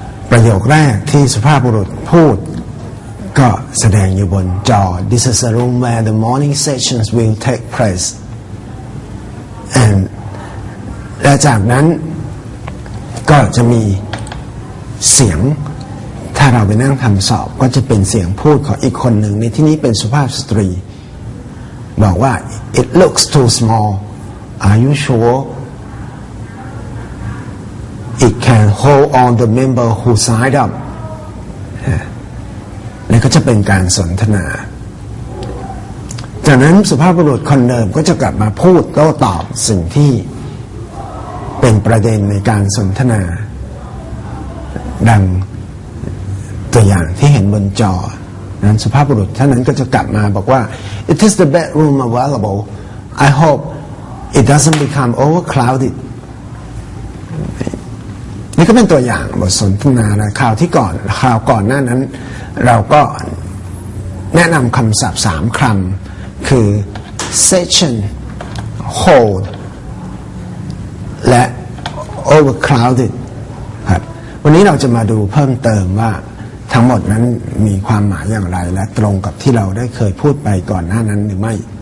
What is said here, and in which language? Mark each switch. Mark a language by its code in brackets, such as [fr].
[th] ประโยคแรกที่สุภาพบุรุษพูดก็แสดงอยู่บนจอ [en] This is a room where the morning sessions will take place and [th] และจากนั้นก็จะมีเสียงถ้าเราไปนั่งทำสอบก็จะเป็นเสียงพูดของอีกคนหนึ่งในที่นี้เป็นสุภาพสตรีบอกว่า [en] It looks too small. Are you sure it can hold all the member who signed up? [th] นี่ก็จะเป็นการสนทนาจากนั้นสุภาพบุรุษคนเดิมก็จะกลับมาพูดโต้ตอบสิ่งที่เป็นประเด็นในการสนทนาดังตัวอย่างที่เห็นบนจอนั้นสุภาพบุรุษท่านนั้นก็จะกลับมาบอกว่า [en] It is the bedroom available. I hope it doesn't become overcrowded. [th] นี่ก็เป็นตัวอย่างบทสนทนานะคราวก่อนหน้านั้นเราก็แนะนำคำศัพท์3คำคือ session, hold และ overcrowded ครับวันนี้เราจะมาดูเพิ่มเติมว่าทั้งหมดนั้นมีความหมายอย่างไรและตรงกับที่เราได้เคยพูดไปก่อนหน้านั้นหรือไม่